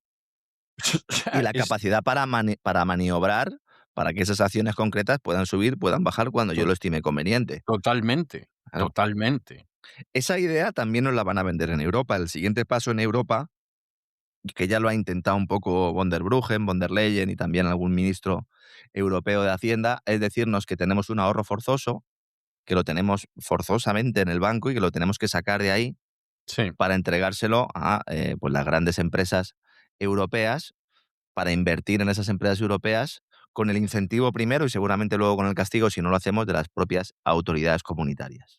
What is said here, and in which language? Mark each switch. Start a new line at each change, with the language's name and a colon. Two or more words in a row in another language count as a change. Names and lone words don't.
Spanish: O sea, Y la capacidad para maniobrar para que esas acciones concretas puedan subir, puedan bajar cuando yo to- lo estime conveniente. totalmente, Claro. totalmente. Esa idea también nos la van a vender en Europa. El siguiente paso en Europa, que ya lo ha intentado un poco von der Bruggen, von der Leyen y también algún ministro europeo de Hacienda, es decirnos que tenemos un ahorro forzoso, que lo tenemos forzosamente en el banco y que lo tenemos que sacar de ahí Sí. para entregárselo a pues las grandes empresas europeas, para invertir en esas empresas europeas con el incentivo primero y seguramente luego con el castigo, si no lo hacemos, de las propias autoridades comunitarias.